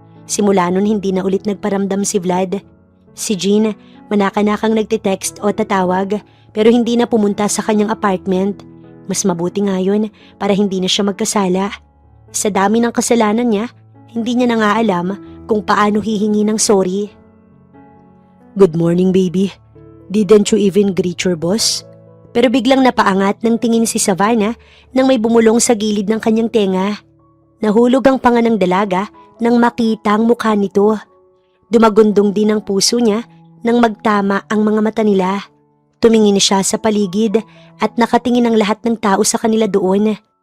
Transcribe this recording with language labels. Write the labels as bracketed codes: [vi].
[tl] Simula nun hindi na ulit nagparamdam si Vlad. Si Jean, manakanakang nagtitext o tatawag pero hindi na pumunta sa kanyang apartment. Mas mabuti nga yun para hindi na siya magkasala. Sa dami ng kasalanan niya, hindi niya na nga alam kung paano hihingi ng sorry. [en] Good morning, baby. Didn't you even greet your boss? [tl] Pero biglang napaangat ng tingin si Savannah nang may bumulong sa gilid ng kanyang tenga. Nahulog ang panga ng dalaga nang makita ang mukha nito. Dumagundong din ang puso niya nang magtama ang mga mata nila. Tumingin siya sa paligid at nakatingin ang lahat ng tao sa kanila doon.